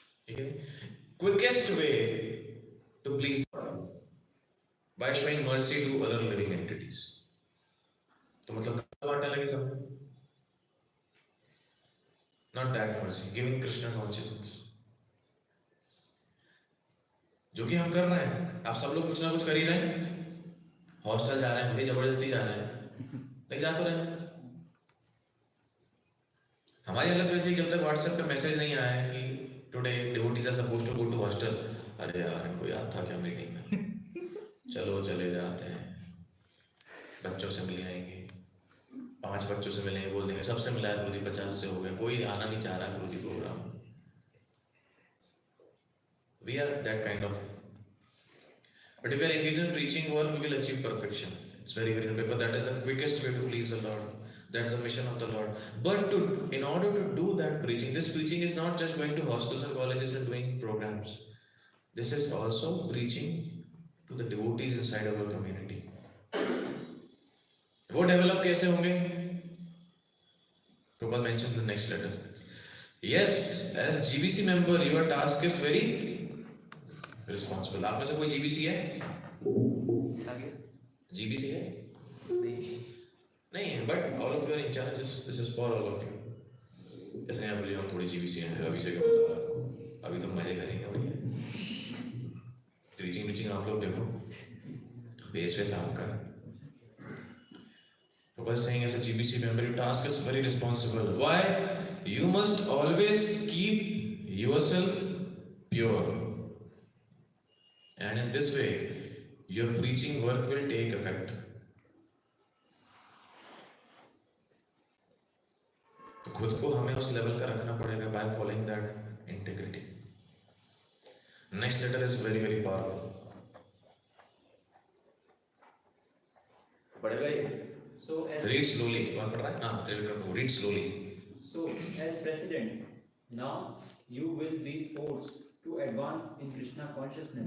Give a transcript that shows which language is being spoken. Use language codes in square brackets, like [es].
[en] Okay? Quickest way to please God by showing mercy to other living entities. [hi] तो मतलब बांटने लगे सब. [en] Not that mercy, giving Krishna Consciousness. [hi] जो कि हम कर रहे हैं. आप सब लोग कुछ ना कुछ कर ही रहे हैं. हॉस्टल जा रहे हैं, भले जबरदस्ती जा रहे हैं, लेकिन जा तो रहे हैं. हमारी हालत वैसे ही, जब तक व्हाट्सएप पे मैसेज नहीं आया है कि [en] Today devotees are supposed to go to hostel. [hi] अरे यार, इनको याद था क्या मीटिंग में? चलो चले जाते हैं. बच्चों से मिल आएंगे. 5 बच्चों से मिलेंगे, बोल देंगे सबसे मिलाया गुरुजी 50 से हो गया. कोई आना नहीं चाह रहा गुरुजी programme. [en] We are that kind of. But if we are engaged in preaching work, we will achieve perfection. It's very, very important, because that is the quickest way to please the Lord. That's the mission of the Lord. But in order to do that preaching, this preaching is not just going to hostels and colleges and doing programs. This is also preaching to the devotees inside our community. [hi] वो develop कैसे होंगे? [en] Prabhupada mentioned in the next letter. Yes, as GBC member, your task is very responsible. [hi] आप में से कोई GBC है? GBC है? नहीं है, [en] but all of you are in charges. This is for all of you. [hi] ऐसे नहीं आप बोलिए हम थोड़ी GBC हैं, अभी से क्या बता रहा आपको? अभी तो मजे करेंगे भैया. Preaching आप लोग देखो, बेस पे साफ कर. [en] Prabhupada is saying, as a GBC member, your task is very responsible. Why? You must always keep yourself pure. And in this way, your preaching work will take effect. [hi] तो खुद को हमें उस लेवल का रखना पड़ेगा [en] by following that integrity. Next letter is very, very powerful. [hi] पढ़ेगा ये? [en] So as Read slowly. [hi] कौन पढ़ रहा है? हाँ, [en] Trivikram. Read slowly. So as president, now you will be forced to advance in Krishna consciousness.